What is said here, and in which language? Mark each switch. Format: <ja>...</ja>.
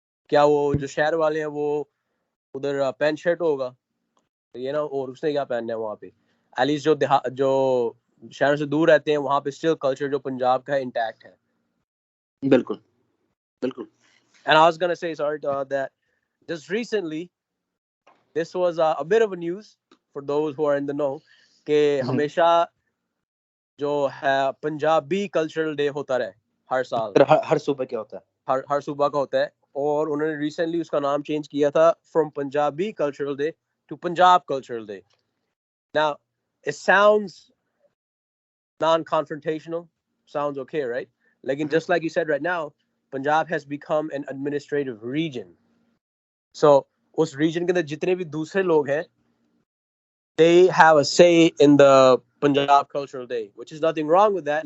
<ur>کیا وہ جو شہر والے ہیں وہ ادھر پینٹ شرٹ ہوگا یہ نا, اور اس نے کیا پہننا ہے وہاں پہ. ایٹ لیسٹ جو شہروں سے دور رہتے ہیں وہاں پہ اسٹل کلچر جو پنجاب کا ہے انٹیکٹ ہے. بالکل بالکل.</ur> <en>And I was gonna say, sorry, that just recently this was a bit of a news for those who are in the know</en> <ur>کہ ہمیشہ جو ہے پنجابی کلچرل ڈے ہوتا رہے ہر سال, ہر صوبہ کیا ہوتا ہے, ہر صوبہ کا ہوتا ہے. اور انہوں نے ریسنٹلی اس کا نام چینج کیا تھا</ur> <en>from Punjabi cultural day</en> <ur>to Punjab cultural day.</ur> <en>Now it sounds non-confrontational, sounds okay, right? Lekin just like you said right now, Punjab has become an administrative region. So</en> <ur>us region ke andar jitne bhi dusre log hain,</ur> <en>they have a say in the Punjab cultural day, which is nothing wrong with that.</en>